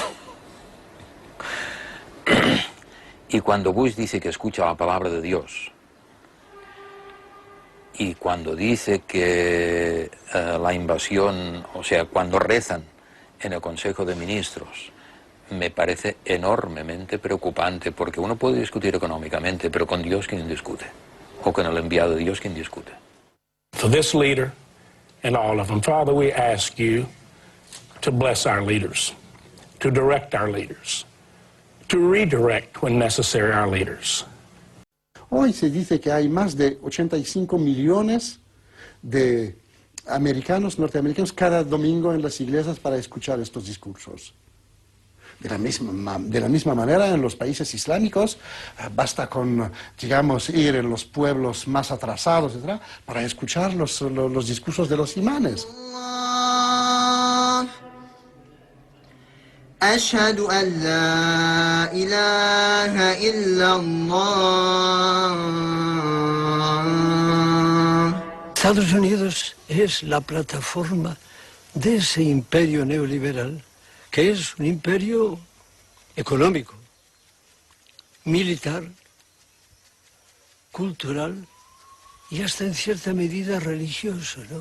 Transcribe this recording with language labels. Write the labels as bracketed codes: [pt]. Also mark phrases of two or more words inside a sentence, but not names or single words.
[es] Y cuando Bush dice que escucha la palabra de Dios, y cuando dice que la invasión, o sea, cuando rezan en el Consejo de Ministros, me parece enormemente preocupante, porque uno puede discutir económicamente, pero con Dios, ¿quién discute? O con el enviado de Dios, ¿quién discute? [en] For this leader and all of them, Father, we ask you to bless our leaders, to direct our leaders, to redirect when necessary our leaders. [es] Hoy se dice que hay más de 85 millones de norteamericanos, cada domingo en las iglesias para escuchar estos discursos. De la misma manera, en los países islámicos, basta con, digamos, ir en los pueblos más atrasados, etc., para escuchar los discursos de los imanes. [ar] أشهد أن لا إله إلا الله. [es] Estados Unidos es la plataforma de ese imperio neoliberal, que es un imperio económico, militar, cultural y hasta en cierta medida religioso, ¿no?